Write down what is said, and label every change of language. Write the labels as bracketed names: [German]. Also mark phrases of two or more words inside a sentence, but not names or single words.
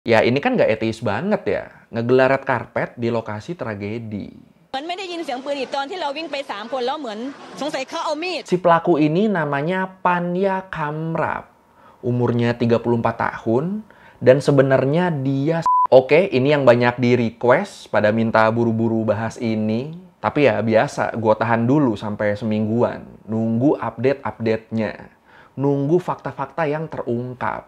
[Indonesian] Ya ini kan nggak etis banget ya, ngegelar [English] red carpet [Indonesian] di lokasi tragedi. [Thai] มันไม่ได้ยินเสียงปืนอีกตอนที่เราวิ่งไป3 คนแล้วเหมือนสงสัยเขาเอามีด [Indonesian] Si pelaku ini namanya Panya Kamrap, umurnya 34 tahun, dan sebenarnya dia... Oke, ini yang banyak di request pada minta buru-buru bahas ini. Tapi ya biasa, gue tahan dulu sampai semingguan. Nunggu update-update-nya. Nunggu fakta-fakta yang terungkap.